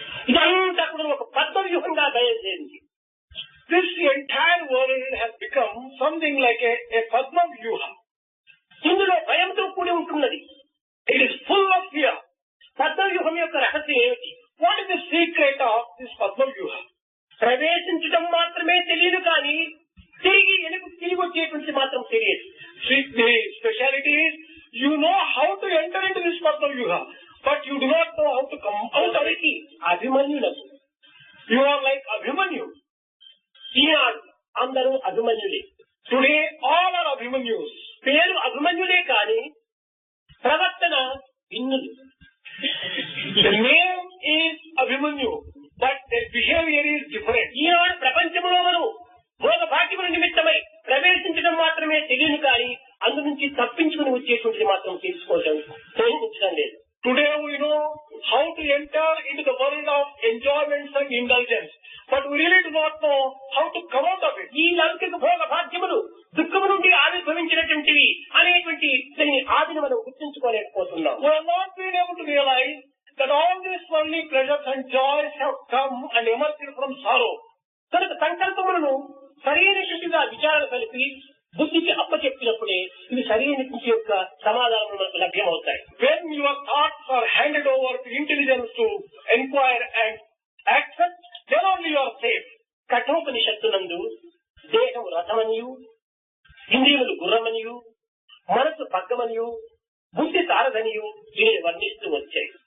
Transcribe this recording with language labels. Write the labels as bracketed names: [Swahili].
[Telugu] ఇదంతా కూడా ఒక పద్మవ్యూహంగా బయలుదేరింది. [English] This entire world has become something like a Padma Vyuha. [Telugu] ఇందులో భయంతో కూడి ఉంటున్నది. [English] It is full of fear. [Telugu] పద్మవ్యూహం యొక్క రహస్యం ఏమిటి? [English] What is the secret of this Padma Vyuha? [Telugu] ప్రవేశించడం మాత్రమే తెలియదు, కానీ తిరిగి వచ్చేటువంటి మాత్రం తెలియదు. [English] See, the speciality is you know how to enter into this Padma Vyuha, but you do not know how to come out of it. [Telugu] అభిమన్యులకు [English] You are like Abhimanyu. [Telugu] ఈనాడు అందరూ అభిమన్యులే. [English] Today all are Abhimanyus. [Telugu] పేరు అభిమన్యులే, కానీ ప్రవర్తన భిన్నులు. [English] The name is Abhimanyu, but their behavior is different. [Telugu] ఈనాడు ప్రపంచంలో మనం భోగ భాగ్యముల నిమిత్తమై ప్రవేశించడం మాత్రమే తెలియదు, కానీ అందు నుంచి తప్పించుకుని వచ్చేటువంటిది మాత్రం ప్రయత్నించడం లేదు. [English] Today we know how to enter into the world of enjoyments and indulgence, but we really do not know how to come out of it. [Telugu] ఈ లౌకిక భోగ భాగ్యములు దుఃఖము నుండి ఆవిర్భవించినటువంటివి అనేటువంటి దీని ఆదిని మనం గుర్తించుకోలేకపోతున్నాం. [English] We have not been able to realize that all these worldly pleasures and joys have come and emerged from sorrow. [Telugu] కనుక సంకల్పములను సరైనటువంటిగా విచారణ కలిపి బుద్ధికి అప్పచెప్పినప్పుడే ఇవి సరైనటువంటి యొక్క సమాధానం మనకు లభ్యమవుతాయి. [English] When your thoughts are handed over to intelligence to inquire and accept, then only you are safe. [Telugu] కఠోపనిషత్తునందు దేహం రథమనియు, ఇంద్రియములు గుర్రమనియు, మనసు పగ్గమనియు, బుద్ధి సారథనియు దీనిని వర్ణిస్తూ వచ్చాయి.